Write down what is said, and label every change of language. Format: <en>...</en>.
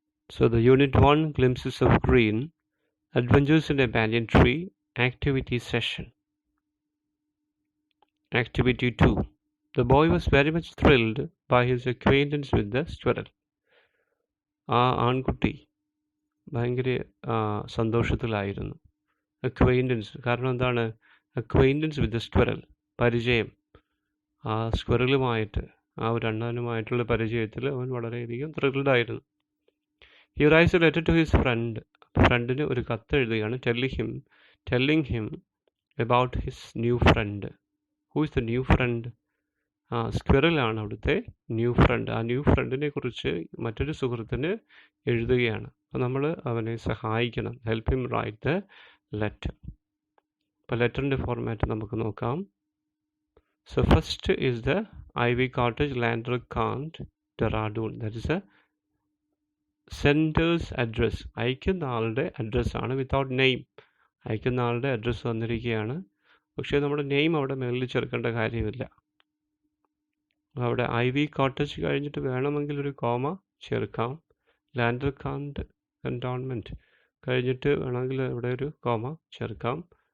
<en>So the Unit 1, Glimpses of Green, Adventures in a Banyan Tree, Activity Session. Activity 2. The boy was very much thrilled by his acquaintance with the squirrel.</en> <ml>ആൺകുട്ടി ഭയങ്കര സന്തോഷത്തിലായിരുന്നു. Acquaintance കാരണം എന്താണ്?</ml> <en>acquaintance with the squirrel,</en> <ml>പരിചയം. ആ സ്ക്വറലുമായിട്ട്, ആ ഒരു അണ്ണാനുമായിട്ടുള്ള പരിചയത്തിൽ അവൻ വളരെയധികം ത്രില്ഡായിരുന്നു.</ml> <en>He writes a letter to his friend.</en> <ml>ഫ്രണ്ടിന് ഒരു കത്ത് എഴുതുകയാണ്.</ml> <en>telling him about his new friend. Who is the new friend?</en> <ml>സ്ക്വിറലാണ് അവിടുത്തെ ന്യൂ ഫ്രണ്ട്. ആ ന്യൂ ഫ്രണ്ടിനെ കുറിച്ച് മറ്റൊരു സുഹൃത്തിന് എഴുതുകയാണ്. അപ്പോൾ നമ്മൾ അവനെ സഹായിക്കണം.</ml> <en>Help him write the letter.</en> <ml>അപ്പോൾ ലെറ്ററിൻ്റെ ഫോർമാറ്റ് നമുക്ക് നോക്കാം.</ml> <en>So first is the Ivy Cottage, Landerkant, Dehradun. That is a sender's address.</en> <ml>അയക്കുന്ന ആളുടെ അഡ്രസ്സാണ്, വിത്തൗട്ട് നെയിം. അയക്കുന്ന ആളുടെ അഡ്രസ്സ് വന്നിരിക്കുകയാണ്. പക്ഷേ നമ്മുടെ നെയിം അവിടെ മുകളിൽ ചേർക്കേണ്ട കാര്യമില്ല. അവിടെ ഐവി കോട്ടേജ് കഴിഞ്ഞിട്ട് വേണമെങ്കിൽ ഒരു കോമ ചേർക്കാം. ലാൻഡർകാന്റ് കൻറ്റോൺമെൻറ്റ് കഴിഞ്ഞിട്ട് വേണമെങ്കിൽ അവിടെ ഒരു കോമ ചേർക്കാം.</ml>